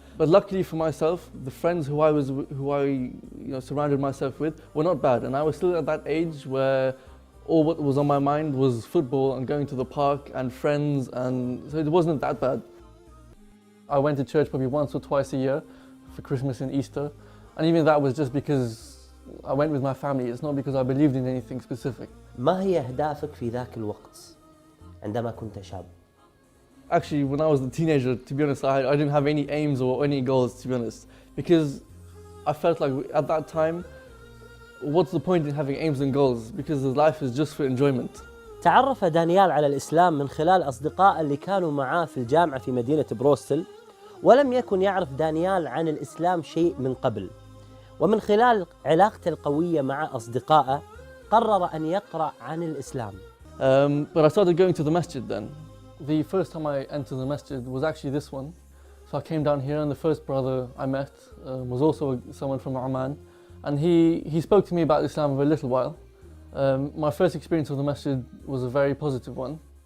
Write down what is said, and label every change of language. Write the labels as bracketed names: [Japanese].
[English] But luckily for myself, the friends who I surrounded myself with were not bad, and I was still at that age where all what was on my mind was football and going to the park and friends, and so it wasn't that bad. I went to church probably once or twice a year for Christmas and Easter, and even that was just because I went with my family. It's not because I believed in anything specific. [Arabic] ما هي أهدافك في ذاك الوقت عندما كنت شاب؟ [English] Actually, when I was a teenager, to be honest, I didn't have any aims or any goals, to be honest, because I felt like at that time, what's the point in having aims and goals? Because life is just for enjoyment. [Arabic] تعرف دانيال على الإسلام من خلال أصدقاء اللي كانوا معاه في الجامعة في مدينة بروستل، ولم يكن يعرف دانيال عن الإسلام شيء من قبل. ومن خلال علاقته القوية مع أصدقائه قرر أن يقرأ عن الإسلام. [English] But I started going to the masjid then. The first time I entered the masjid was actually this one. So I came down here and the first brother I met was also someone from Oman. And he spoke to me about Islam for a little while. My first experience of the masjid was a very positive one.